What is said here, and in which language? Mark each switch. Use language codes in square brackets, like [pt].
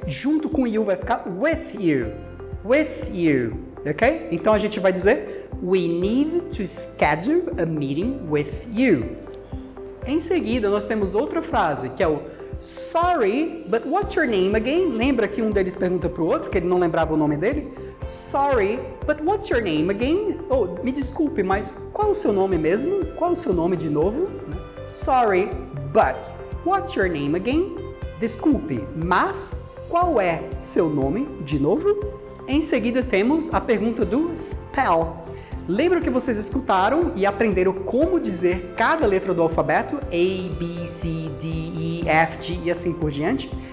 [pt] Junto com you vai ficar with you, ok? Então a gente vai dizer, [en] we need to schedule a meeting with you. [pt] Em seguida, nós temos outra frase, que é o [en] Sorry, but what's your name again? [pt] Lembra que um deles pergunta para o outro, que ele não lembrava o nome dele? [en] Sorry, but what's your name again? [pt] Oh, me desculpe, mas qual o seu nome mesmo? Qual o seu nome de novo? [en] Sorry, but what's your name again? [pt] Desculpe, mas qual é seu nome de novo? Em seguida, temos a pergunta do spell. Lembra que vocês escutaram e aprenderam como dizer cada letra do alfabeto? A, B, C, D, E, F, G e assim por diante?